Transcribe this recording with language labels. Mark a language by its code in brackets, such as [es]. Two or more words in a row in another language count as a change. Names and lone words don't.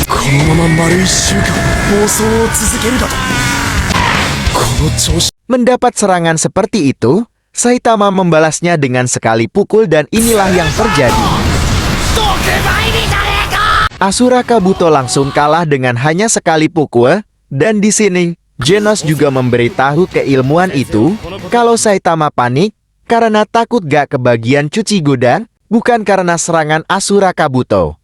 [ja] のまま丸1週間暴走を続けるだと。この調子。 [id] Mendapat serangan seperti itu, Saitama membalasnya dengan sekali pukul dan inilah yang terjadi. Asura Kabuto langsung kalah dengan hanya sekali pukul, dan di sini Genos juga memberitahu keilmuan itu kalau Saitama panik karena takut gak kebagian cuci gudang, bukan karena serangan Asura Kabuto.